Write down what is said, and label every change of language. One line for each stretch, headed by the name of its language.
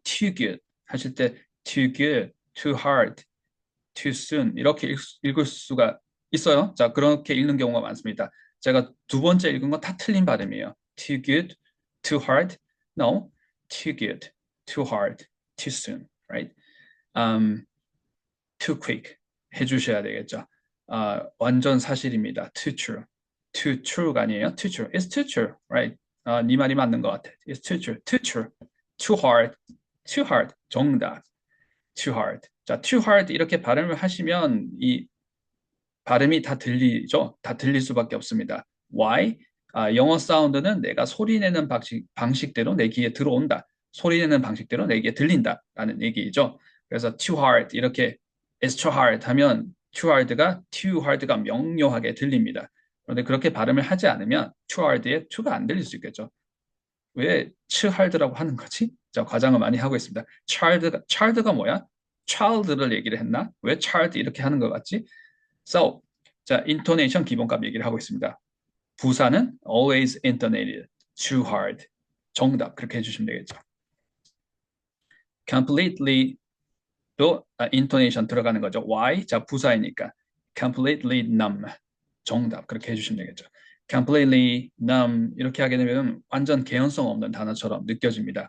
English: too good 하실 때 too good, too hard, too soon
Korean: 이렇게 읽을 수가 있어요. 자, 그렇게 읽는 경우가 많습니다. 제가 두 번째 읽은 건 다 틀린 발음이에요.
English: too good, too hard, no, too good, too hard, too soon, right?
Korean: Too quick 해주셔야 되겠죠. 완전 사실입니다. Too true. Too true가 아니에요.
English: Too true. It's too true, right?
Korean: 네 말이 맞는 것 같아.
English: It's too true. Too true. Too hard. Too hard. 정답. Too hard.
Korean: 자, too hard 이렇게 발음을 하시면 이 발음이 다 들리죠? 다 들릴 수밖에 없습니다.
English: Why?
Korean: 영어 사운드는 내가 소리내는 방식대로 내 귀에 들어온다. 소리내는 방식대로 내 귀에 들린다라는 얘기죠. 그래서 too hard 이렇게 it's too hard 하면 too hard가 명료하게 들립니다. 그런데 그렇게 발음을 하지 않으면 too hard에 to가 안 들릴 수 있겠죠. 왜 too hard라고 하는 거지? 자, 과장을 많이 하고 있습니다. child가 뭐야? child를 얘기를 했나? 왜 child 이렇게 하는 것 같지? So, 자, intonation 기본값 얘기를 하고 있습니다. 부사는
English: always intonated, too hard.
Korean: 정답 그렇게 해주시면 되겠죠. completely 또 intonation 들어가는 거죠. why? 자, 부사이니까 completely numb. 정답 그렇게 해주시면 되겠죠. completely numb 이렇게 하게 되면 완전 개연성 없는 단어처럼 느껴집니다.